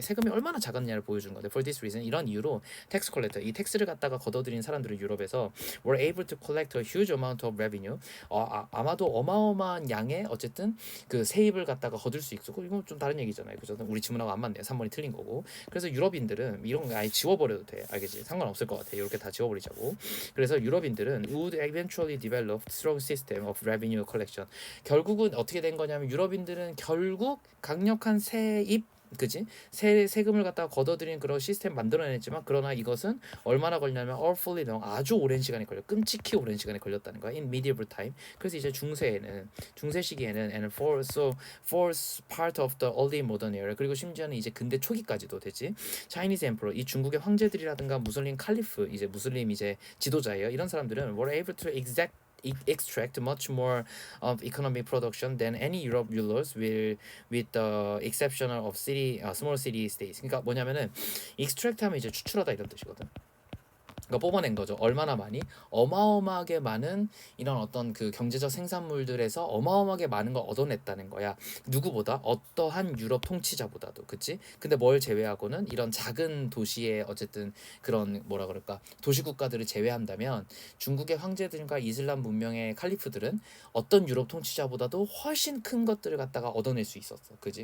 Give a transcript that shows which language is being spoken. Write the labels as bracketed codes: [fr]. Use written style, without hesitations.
[ko] 세금이 얼마나 작았냐를 보여주는 건데, [en] for this reason, [ko] 이런 이유로 [en] tax collector, [ko] 이 텍스를 갖다가 걷어들인 사람들은 유럽에서 [en] were able to collect a huge amount of revenue, [ko] 아마도 어마어마한 양의 어쨌든 그 세입을 갖다가 거둘 수 있고, 이건 좀 다른 얘기잖아요. 그죠? 우리 지문하고 안 맞네요. 3번이 틀린 거고. 그래서 유럽인들은 이런 거 아예 지워버려도 돼. 알겠지? 상관없을 것 같아. 이렇게 다 지워버리자고. 그래서 유럽인들은 [en] would eventually develop strong system of revenue collection. [ko] 결국은 어떻게 된 거냐면 유럽인들은 결국 강력한 세입, 그지? 세금을 갖다가 걷어들인 그런 시스템 만들어냈지만, 그러나 이것은 얼마나 걸냐면 [en] awfully long, [ko] 아주 오랜 시간이 걸려, 끔찍히 오랜 시간이 걸렸다는 거야. [en] in medieval time. [ko] 그래서 이제 중세 시기에는 [en] and for part of the early modern era, [ko] 그리고 심지어는 이제 근대 초기까지도 됐지. [en] Chinese emperor, [ko] 이 중국의 황제들이라든가 무슬림 칼리프, 이제 무슬림 이제 지도자예요. 이런 사람들은 [en] were able to extract much more of economic production than any Europe rulers will, with the exception of small city states. [ko] 그러니까 뭐냐면은 extract 하면 이제 추출하다 이런 뜻이거든. 그러니까 뽑아낸 거죠. 얼마나 많이? 어마어마하게 많은 이런 어떤 그 경제적 생산물들에서 어마어마하게 많은 걸 얻어냈다는 거야. 누구보다? 어떠한 유럽 통치자보다도, 그치? 근데 뭘 제외하고는 이런 작은 도시의 어쨌든 그런 뭐라 그럴까, 도시 국가들을 제외한다면 중국의 황제들과 이슬람 문명의 칼리프들은 어떤 유럽 통치자보다도 훨씬 큰 것들을 갖다가 얻어낼 수 있었어. 그지?